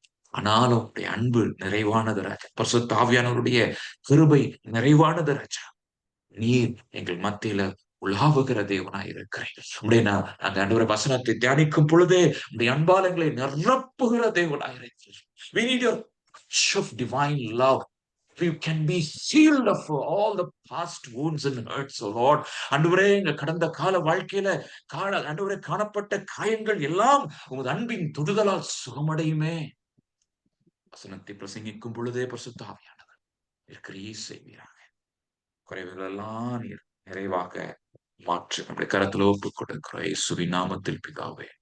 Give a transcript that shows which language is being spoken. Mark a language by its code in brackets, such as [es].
[ta] ஆனாலும் உடைய அன்பு நிறைவானது ராஜா. பரிசுத்த ஆவியானவருடைய கிருபை நிறைவானது ராஜா. நீர் எங்கள் மத்தியில உலாவுகிற தேவனாய் இருக்கிறேன். அந்த ஆண்டவரை வசனத்தை தியானிக்கும் பொழுதே உடைய அன்பால் எங்களை நிரப்புகிற தேவனாய் இருக்கிறேன். [en] We need your touch of divine love. We can be healed of all the past wounds and hurts, oh Lord. [ta] ஆண்டவரே, எங்க கடந்த கால வாழ்க்கையில ஆண்டவரே காணப்பட்ட காயங்கள் எல்லாம் உமது அன்பின் தொடுதலால் சுகமடையுமே. வசனத்தை பிரசங்கிக்கும் பொழுதே பரிசுத்த ஆவியானவர் கிரியை செய்வீராக. குறைவுகள் எல்லாம் நீர் நிறைவாக மாற்று நம்முடைய கரத்துல ஒப்புக் கொடுக்கிறோம் இயேசுவின் நாமத்தில் பிதாவே.